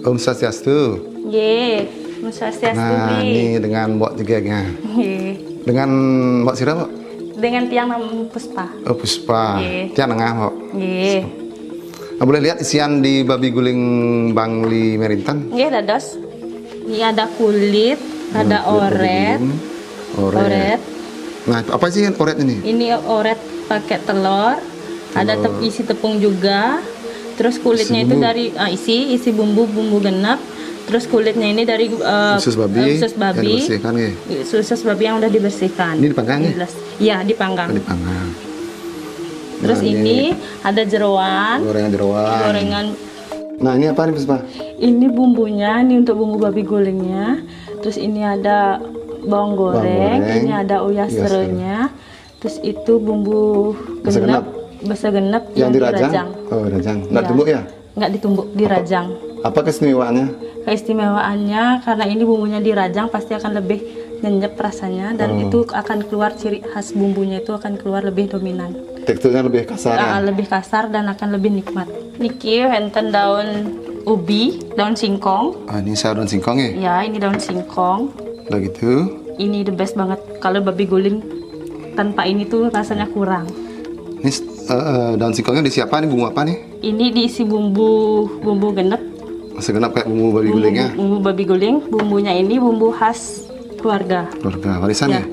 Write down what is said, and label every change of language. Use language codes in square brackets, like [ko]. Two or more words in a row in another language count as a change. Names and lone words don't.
[ban] Om Swastiastu. Nggih, Om Swastiastu. [id] Nah, ini dengan mbok jegegnya. [ban] Nggih. [id] Dengan mbok sira, Mbok? Dengan tiang nama Puspa. Oh, Puspa. [ban] Nggih. Tiang Nengah, Mbok. Nggih. [id] Nah, boleh lihat isian di babi guling Bangli Menrinten? [ban] Nggih, dados. [id] Ini ada kulit, ada oret. Oret. Nah, apa sih oret ini? Ini oret pakai telur. Ada isi tepung juga. Terus kulitnya itu dari isi bumbu genap. Terus kulitnya ini dari usus babi, usus babi. yang dibersihkan ya? Usus babi yang udah dibersihkan. Ini dipanggang ya? Iya, dipanggang. Dipanggang. Terus Nah, ini ada jeroan. Gorengan jeroan. Gorengan Nah ini apa nih Puspa? Ini bumbunya, ini untuk bumbu babi gulingnya. Terus ini ada bawang goreng, goreng, ini ada uyah uyah serenya. Terus itu bumbu Basa genep, basa genep Yang yang dirajang? dirajang. Oh dirajang, nggak Iya. tumbuk ya? Nggak ditumbuk, dirajang. Apa keistimewaannya? Keistimewaannya karena ini bumbunya dirajang pasti akan lebih nyenyep rasanya dan itu akan keluar ciri khas bumbunya itu akan keluar lebih dominan. Teksturnya lebih kasar ya? Lebih kasar dan akan lebih nikmat. [ban] Niki enten daun ubi, daun singkong. [id] Ah, ini sayur daun singkong ya? Ya, ini daun singkong. Udah gitu. Ini [en] the best [id] banget. Kalau babi guling tanpa ini tuh rasanya kurang. Ini daun singkongnya disiapa nih, bumbu apa nih? Ini diisi bumbu genep. Segenap kayak bumbu babi gulingnya. Bumbu babi guling. Bumbunya ini bumbu khas keluarga. Keluarga, warisan ya?